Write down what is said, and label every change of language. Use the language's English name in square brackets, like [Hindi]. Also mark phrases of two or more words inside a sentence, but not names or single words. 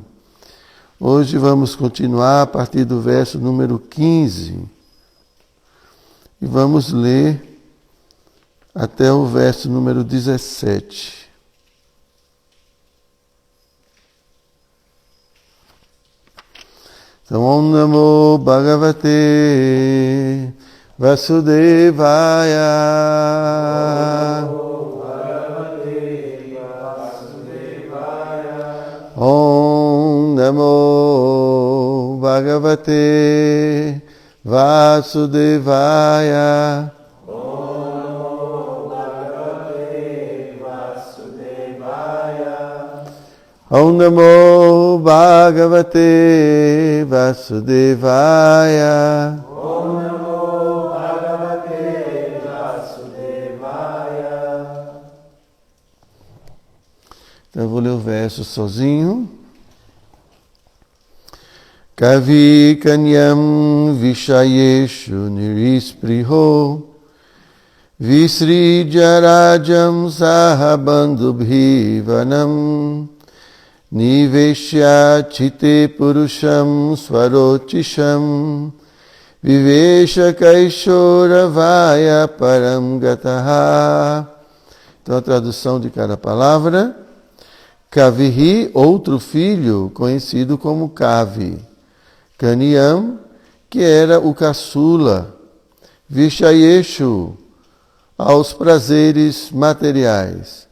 [Portuguese] Hoje vamos continuar a partir do verso número 15. E vamos ler até o verso número 17. Então, [Sanskrit] Om Namo Bhagavate Vasudevaya. Om Namo Bhagavate Vasudevaya. Om Namo Bhagavate Vasudevaya. Om Namo Bhagavate Vasudevaya. [Portuguese] Então eu vou ler o verso sozinho. [Sanskrit] Kavi Kanyam Vishayeshu Nirispriho Visridya Rajam Sahabandubhivanam Niveshya Chite Purusham Swarotisham Vivesha Kaishora Vaya Param Gataha. [Portuguese] Então a tradução de cada palavra. Kavihi, outro filho, conhecido como Kavi. Kanyam, que era o caçula. Vishayeshu, aos prazeres materiais.